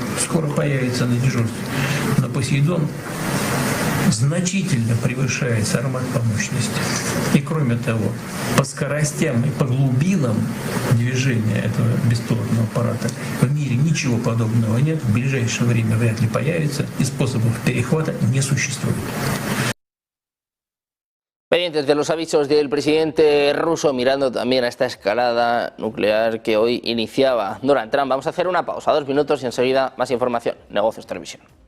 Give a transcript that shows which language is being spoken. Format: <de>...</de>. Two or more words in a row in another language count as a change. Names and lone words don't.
<ru>Скоро появится на дежурстве. Но Посейдон значительно превышает Сармат по мощности. И кроме того, по скоростям и по глубинам движения этого беспилотного аппарата в мире ничего подобного нет, в ближайшее время вряд ли появится, и способов перехвата не существует.</ru> <es>Pendientes de los avisos del presidente ruso, mirando también a esta escalada nuclear que hoy iniciaba Donald Trump. Vamos a hacer una pausa, 2 minutos y enseguida más información. Negocios Televisión.</es>